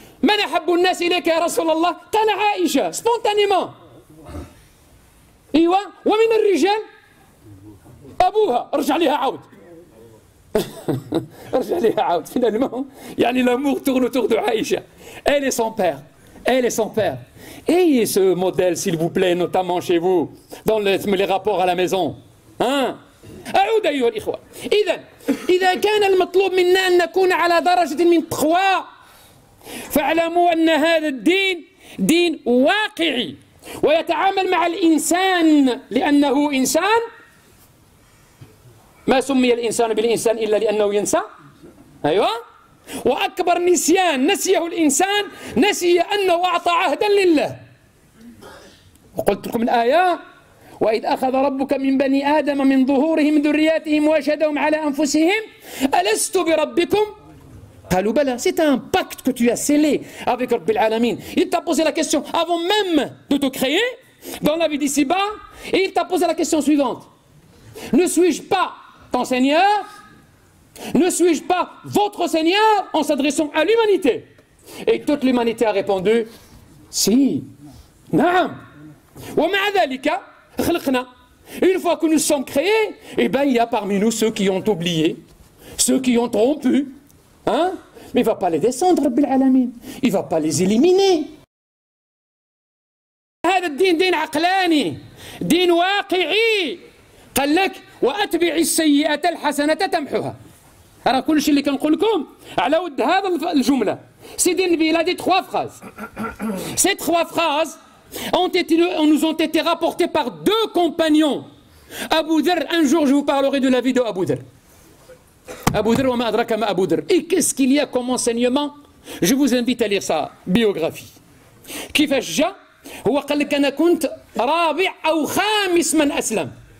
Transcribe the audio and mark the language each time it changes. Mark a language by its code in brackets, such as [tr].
[ar] من أحب الناس إليك يا رسول الله؟ قال عائشة سبونتانيمون. ايوا ومن الرجال؟ أبوها. رجع ليها عاود. رجع ليها عاود. [fr] فينالمون يعني لامور [ar] تغدو عائشة. [fr] Elle est son père. Elle et son père. Ayez ce modèle, s'il vous plaît, notamment chez vous, dans les rapports à la maison. [ar] Hein? أعود أيها الإخوة. إذا كان المطلوب منا أن نكون على درجة من التقوى، فاعلموا أن هذا الدين دين واقعي، ويتعامل مع الإنسان لأنه إنسان. ما سمي الإنسان بالإنسان إلا لأنه ينسى. أيوة. وأكبر نسيان نسيه الإنسان، نسي أنه أعطى عهدا لله. وقلت لكم الآية: وإذ أخذ ربك من بني آدم من ظهورهم ذرياتهم وأشهدهم على أنفسهم ألست بربكم قالوا بلى. [fr] C'est un pacte que tu as scellé avec Rabbil Alamin. Il t'a posé la question avant même de te créer dans la vie d'ici-bas, et il t'a posé la question suivante: ne suis-je pas ton Seigneur? Ne suis-je pas votre Seigneur, en s'adressant à l'humanité? Et toute l'humanité a répondu si. [ar] Naam. ومع ذلك خلقنا. [fr] Une fois que nous sommes créés, eh ben il y a parmi nous ceux qui ont oublié, ceux qui ont rompu. Hein? Mais il ne va pas les descendre, Rabbil Alamin. Il ne va pas les éliminer. [ar] هذا الدين دين عقلاني، دين واقعي. قال لك وأتبع السيئة الحسنة تمحها. راه كل شيء اللي كنقول لكم على ود هذا الجملة. سيدي النبي [fr] il a dit 3 phrases. Ces 3 phrases nous ont été rapportées par 2 compagnons. Abu Dharr, un jour je vous parlerai de la vie de Abu Dharr. [ar] Abu Dharr, وما أدراك ما أبو ذر. [fr] Et qu'est-ce qu'il y a comme enseignement? Je vous invite à lire sa biographie. [ar] كيفاش جا؟ هو قال لك أنا كنت رابع أو خامس من أسلم.